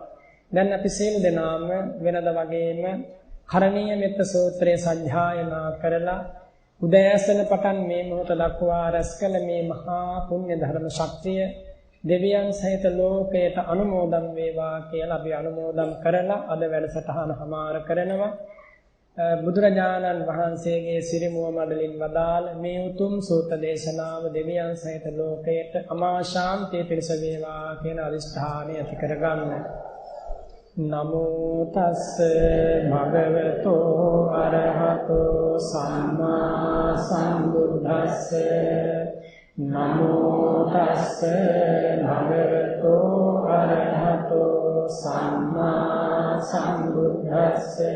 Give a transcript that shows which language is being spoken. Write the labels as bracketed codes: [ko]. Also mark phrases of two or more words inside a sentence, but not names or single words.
[si] දැන් අපි සියලු දෙනාම වෙනද වගේම කරණීය මෙත්ත සූත්‍රයේ සජ්ජායනා කරලා උදෑසන පටන් මේ මොහොත දක්වා රැස් කළ මේ මහා පුණ්‍ය ධර්ම ශක්තිය දෙවියන් සහිත ලෝකයට අනුමෝදන් වේවා කියලා අපි අනුමෝදන් කරලා අද වැඩසටහන හමාර කරනවා. බුදුරජාණන් වහන්සේගේ සිරිමුව මඩලින් වදාළ මේ උතුම් සූත්‍ර දේශනාව දෙවියන් සහිත ලෝකයට අමා ශාන්තිය පිණිස වේවා කියන අදිෂ්ඨානය ඇති කරගන්න. [pi] නමෝ තස්ස භගවතෝ අරහතෝ සම්මා සම්බුද්දස්ස නමෝ තස්ස භගවතෝ අරහතෝ සම්මා සම්බුද්දස්ස